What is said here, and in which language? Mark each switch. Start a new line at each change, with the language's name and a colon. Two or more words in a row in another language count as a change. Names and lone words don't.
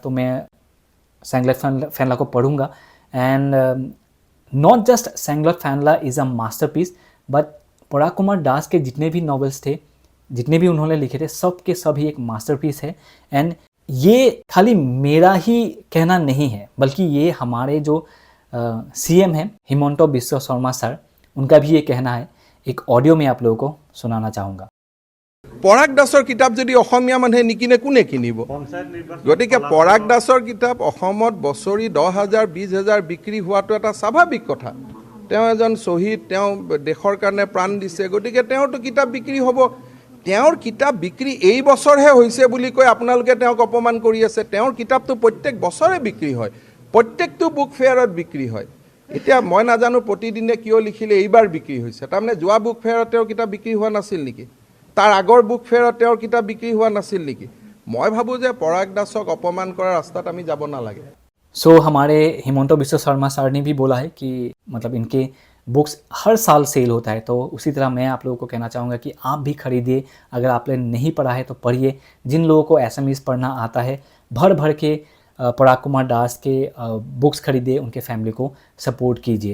Hindi: तो मैं सैंगलट फैनला को पढ़ूंगा
English: and not just सैंगलट फैनला is a masterpiece but
Hindi: पराग कुमार दास के जितने भी नॉवेल्स थे, जितने भी उन्होंने लिखे थे, सब के सभी एक मास्टरपीस है। एंड ये खाली मेरा ही कहना नहीं है, बल्कि ये हमारे जो सीएम हैं हिमंत बिश्व शर्मा सर, उनका भी ये कहना है। एक ऑडियो में आप लोगों को सुनाना चाहूँगा।
Assamese: পৰাগ দাসৰ কিতাপ যদি অসমীয়া মানুহে নিকিনে কোনে কিনিব? গতিকে পৰাগ দাসৰ কিতাপ অসমত বছৰি 10,000 20,000 বিক্ৰী হোৱাটো এটা স্বাভাৱিক কথা। তেওঁ এজন শ্বহীদ, তেওঁ দেশৰ কাৰণে প্ৰাণ দিছে, গতিকে তেওঁৰতো কিতাপ বিক্ৰী হ'ব। তেওঁৰ কিতাপ বিক্ৰী এই বছৰহে হৈছে বুলি কৈ আপোনালোকে তেওঁক অপমান কৰি আছে। তেওঁৰ কিতাপটো প্ৰত্যেক বছৰে বিক্ৰী হয়, প্ৰত্যেকটো
English: book fairত
Assamese: বিক্ৰী হয়। এতিয়া মই নাজানো প্ৰতিদিনে কিয় লিখিলে এইবাৰ বিক্ৰী হৈছে, তাৰমানে যোৱা
English: book fairত
Assamese: তেওঁৰ কিতাপ বিক্ৰী হোৱা নাছিল নেকি? তাৰ আগৰ
English: book fairত
Assamese: তেওঁৰ কিতাপ বিক্ৰী হোৱা নাছিল নেকি? মই ভাবোঁ যে পৰাগ দাসক অপমান কৰাৰ ৰাস্তাত আমি যাব নালাগে।
Hindi: सो हमारे हिमंत बिश्व शर्मा सर ने भी बोला है कि मतलब इनके बुक्स हर साल सेल होता है, तो उसी तरह मैं आप लोगों को कहना चाहूँगा कि आप भी खरीदिए। अगर आपने नहीं पढ़ा है तो पढ़िए। जिन लोगों को एसएमईज पढ़ना आता है, भर भर के पराग कुमार दास के बुक्स खरीदिए, उनके फैमिली को सपोर्ट कीजिए।